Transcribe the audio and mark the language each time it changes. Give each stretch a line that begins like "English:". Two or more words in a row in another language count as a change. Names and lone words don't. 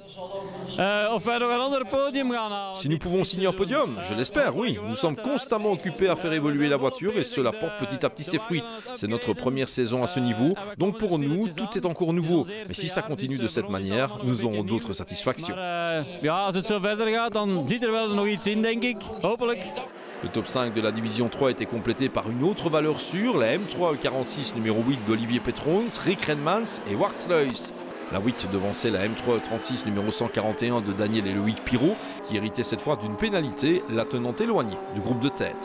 French: Si nous pouvons signer un podium, je l'espère, oui. Nous sommes constamment occupés à faire évoluer la voiture et cela porte petit à petit ses fruits. C'est notre première saison à ce niveau, donc pour nous, tout est encore nouveau. Mais si ça continue de cette manière, nous aurons d'autres satisfactions.
Dutch: Als het zo verder gaat, dan zit wel nog iets in, denk ik. Hopelijk.
French: Le top 5 de la division 3 était complété par une autre valeur sûre, la M3 E46 numéro 8 d'Olivier Petrons, Rick Renmans et Wart Sluys. La 8 devançait la M3 E36 numéro 141 de Daniel et Loïc Pirot, qui héritaient cette fois d'une pénalité, la tenant éloignée du groupe de tête.